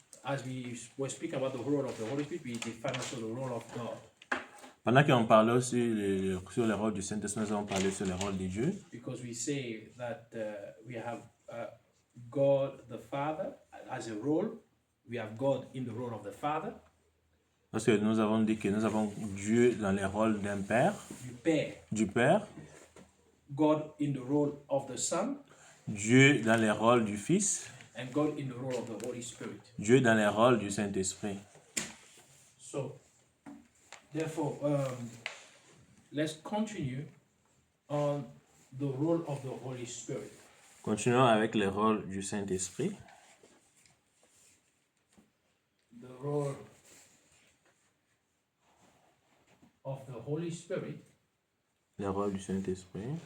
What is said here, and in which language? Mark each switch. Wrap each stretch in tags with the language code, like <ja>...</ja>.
<en>As we were speaking about the role of the Holy Spirit, we defined also the role of God.</en> <fr>Pendant qu'on parlait aussi sur le rôle du Saint-Esprit, nous avons parlé sur le rôle de Dieu.</fr> <en>Because we say that we have God the Father as a role. We have God in the role of the Father.</en> <fr>Parce que nous avons dit que nous avons Dieu dans le rôle d'un père. Du père.</fr> <en>God in the role of the Son.</en> <fr>Dieu dans le rôle du Fils.</fr> <en>And God in the role of the Holy Spirit.</en> <fr>Dieu dans le rôle du Saint-Esprit.</fr> <en>So, therefore, let's continue on the role of the Holy Spirit.</en> <fr>Continuons avec le rôle du Saint-Esprit.</fr> <en>The role of the Holy Spirit.</en> <fr>Le rôle du Saint-Esprit.</fr>